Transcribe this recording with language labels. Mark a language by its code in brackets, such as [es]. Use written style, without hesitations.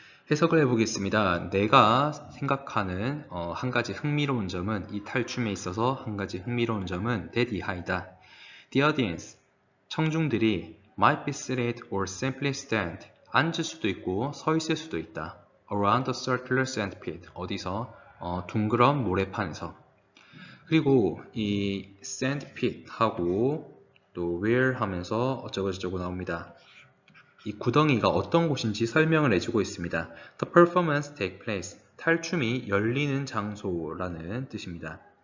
[ko] 해석을 해보겠습니다. 내가 생각하는 한 가지 흥미로운 점은, 이 탈춤에 있어서 한 가지 흥미로운 점은 that 이하이다. [en] The audience, [ko] 청중들이 [en] might be seated or simply stand, [ko] 앉을 수도 있고 서 있을 수도 있다. [en] around the circular sandpit, [ko] 어디서? 둥그런 모래판에서. 그리고 이 sandpit 하고 또 where 하면서 어쩌고저쩌고 나옵니다. 이 구덩이가 어떤 곳인지 설명을 해주고 있습니다. [en] The performance take place, [ko] 탈춤이 열리는 장소라는 뜻입니다.